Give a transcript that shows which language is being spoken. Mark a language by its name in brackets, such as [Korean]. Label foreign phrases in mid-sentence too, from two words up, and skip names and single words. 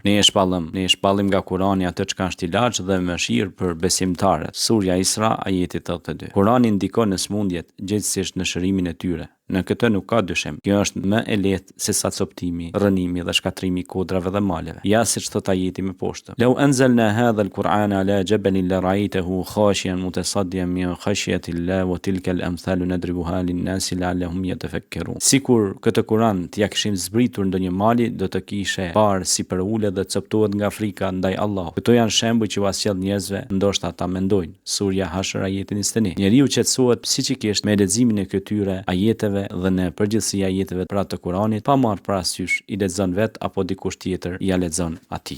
[Albanian] Ne e shpallim nga Kur'ani atë çka është ilaç dhe mëshirë për besimtarët. Surja Isra ajeti 82. Kur'ani ndikon në smundjet gjithsesi në shërimin e tyre. Në këtë nuk ka dyshim. Kjo është më e lehtë se sa coptimi, rënimi dhe shkatrimi i kodrave dhe maleve. Ja siç thot ajeti më poshtë. [Arabic] لو أنزلنا هذا القرآن على جبل لرأيته خاشعا متصدعا من خشية الله وتلك الأمثال نضربها للناس لعلهم يتفكرون. [Albanian] Sikur këtë Kur'an t'ja kishim zbritur ndonjë mali, do të kishe parë si për ule dhe coptohet nga frika ndaj Allahut. Këto janë shembuj që vasjell njerëzve, ndoshta ata mendojnë. Surja Hashr ajeti 21. Njeriu qetësohet psiqikisht me leximin e këtyre ajeteve dhe në përgjithësi ajeteve pra të Kuranit, pa marrë parasysh i lexon vet apo dikush tjetër ja lexon atij.